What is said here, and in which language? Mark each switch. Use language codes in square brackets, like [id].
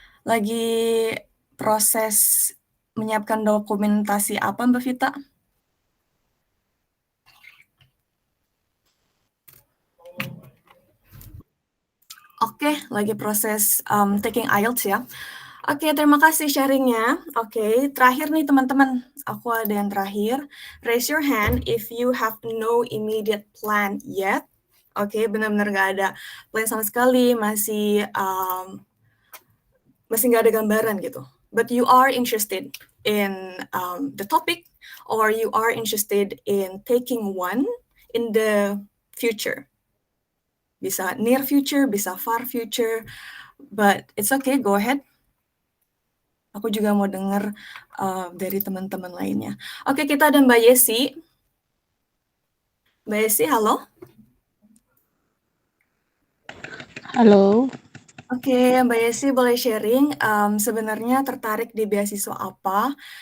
[id] Lagi proses menyiapkan dokumentasi apa Mbak Vita? Oke, lagi proses [en] taking IELTS [id] ya. Oke, terima kasih sharingnya. Oke, terakhir nih teman-teman, aku ada yang terakhir. [en] Raise your hand if you have no immediate plan yet. [id] Oke, benar-benar nggak ada plan sama sekali, masih nggak ada gambaran gitu. [en] But you are interested in the topic, or you are interested in taking one in the future. [id] Bisa [en] near future, [id] bisa [en] far future, but it's okay, go ahead. [id] Aku juga mau dengar dari teman-teman lainnya. Oke, kita ada Mbak Yesi. Mbak Yesi, halo. Halo. Oke, Mbak Yesi boleh sharing, sebenarnya tertarik di beasiswa apa?